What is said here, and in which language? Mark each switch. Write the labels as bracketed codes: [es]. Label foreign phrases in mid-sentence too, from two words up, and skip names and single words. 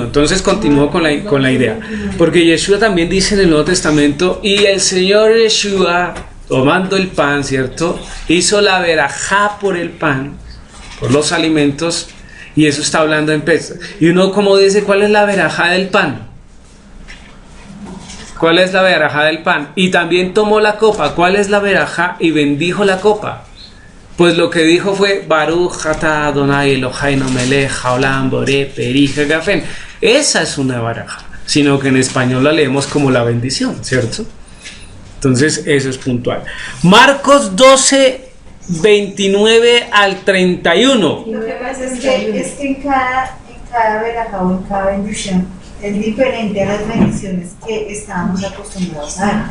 [es] Entonces continúo con la idea, porque Yeshua también dice en el Nuevo Testamento, y el Señor Yeshua, tomando el pan, ¿cierto?, hizo la verajá por el pan, por los alimentos, y eso está hablando en Pesach. Y uno como dice, ¿cuál es la verajá del pan? ¿Cuál es la verajá del pan? Y también tomó la copa. ¿Cuál es la verajá? Y bendijo la copa. Pues lo que dijo fue [he] ברוך אתה אדוני אלוהינו מלך העולם בורא פרי הגפן. [es] Esa es una baraja, sino que en español la leemos como la bendición, ¿cierto? Entonces eso es puntual. Marcos 12, 29 al 31. Lo que pasa es que en cada verajá o en cada bendición es diferente a las bendiciones que estábamos acostumbrados a dar.